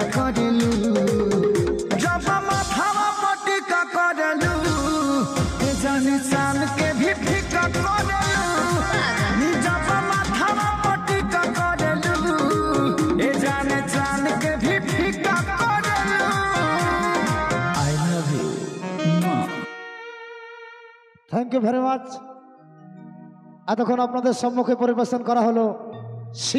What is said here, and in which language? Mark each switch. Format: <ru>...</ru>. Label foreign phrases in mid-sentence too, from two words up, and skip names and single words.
<bho>करलू जब माथवा मोटी का करलू ए जाने चांद के भी फीका करलू जब माथवा मोटी का करलू ए जाने चांद के भी फीका करलू।</bho> <en>I love you. Thank you very much.</en> <bn>এতক্ষণ আপনাদের সম্মুখে পরিবেশন করা হলো</bn>